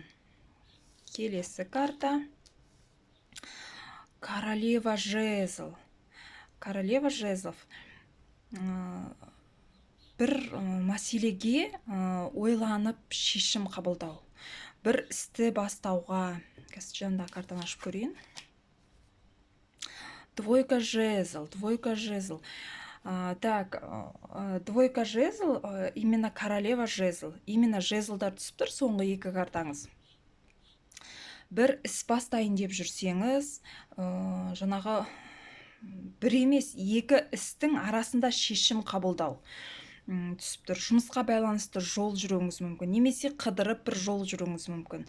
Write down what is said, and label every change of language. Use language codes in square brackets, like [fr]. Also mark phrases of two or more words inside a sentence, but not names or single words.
[kk] Келесі карта. [ru] Королева жезл. Королева жезлов. [kk] Бір мәселеге ойланып шешім қабылдау. Бір істі бастауға. Жанында картаны ашып көрейін. [ru] Двойка жезл. Двойка жезл. Так, двойка жезл, именно королева жезл. [kk] Именно жезлдар түсіп тұр, соңғы екі картаңыз. Бір іс бастайын деп жүрсеңіз, жаңағы бір емес, екі істің арасында шешім қабылдау түсіп тұр. Жұмысқа байланысты жол жүруіңіз мүмкін, немесе қыдырып бір жол жүруіңіз мүмкін.